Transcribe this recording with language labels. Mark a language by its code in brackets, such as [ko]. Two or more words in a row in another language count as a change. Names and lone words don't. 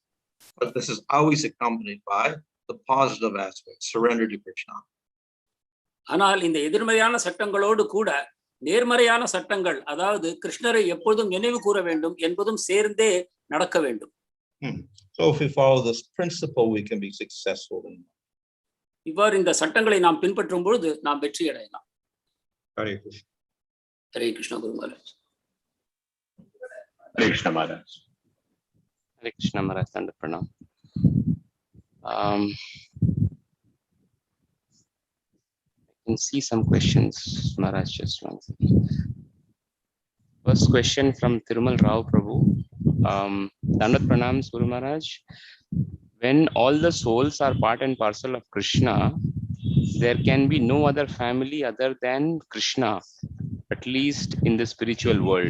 [en] But this is always accompanied by the positive aspect, surrender to Krishna. [ta] ஆனால் இந்த எதிர்மறையான சட்டங்களோடு கூட நேர்மறையான சட்டங்கள், அதாவது கிருஷ்ணரை எப்பொழுதும் நினைவு கூற வேண்டும் என்பதும் சேர்ந்தே நடக்க வேண்டும். [en] So if we follow this principle, we can be successful in life. [ta] இவ்வாறு இந்த சட்டங்களை நாம் பின்பற்றும் பொழுது நாம் வெற்றி அடையலாம். [en] Hare Krishna. [ta] ஹரே கிருஷ்ண குரு மகாராஜ். [en] Hare Krishna Maharaj. Hare Krishna Maharaj, [sa] दण्ड प्रणाम. [en] I can see some questions, Maharaj, just one second. First question from Thirumal Rao Prabhu. [sa] दण्ड प्रणाम, [en] Guru Maharaj. When all the souls are part and parcel of Krishna, there can be no other family other than Krishna, at least in the spiritual world.